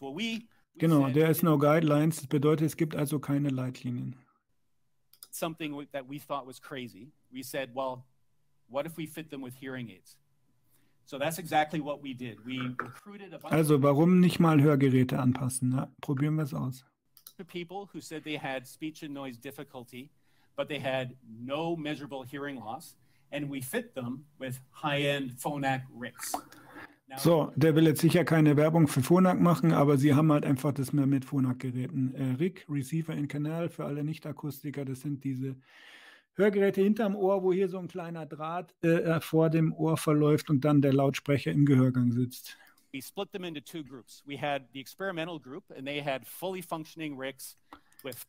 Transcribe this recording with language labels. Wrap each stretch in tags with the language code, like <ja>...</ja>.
<en>Well,</en> <de>genau,</de> <en>there is no guidelines.</en> <de>Das bedeutet, es gibt also keine Leitlinien.</de> <en>Something that we thought was crazy. We said, well, what if we fit them with hearing aids? So that's exactly what we did. We recruited a bunch</en> <de>also warum nicht mal Hörgeräte anpassen? Ja, probieren wir es aus.</de> <en>of people who said they had speech and noise difficulty, but they had no measurable hearing loss, and we fit them with high-end Phonak rigs.</en> <de>So, der will jetzt sicher keine Werbung für Phonak machen, aber sie haben halt einfach das mehr mit Phonak-Geräten. RIG, Receiver in Canal, für alle Nicht-Akustiker, das sind diese Hörgeräte hinterm Ohr, wo hier so ein kleiner Draht vor dem Ohr verläuft und dann der Lautsprecher im Gehörgang sitzt.</de> <en>We split them into two groups. We had the experimental group, and they had fully functioning rigs with.</en>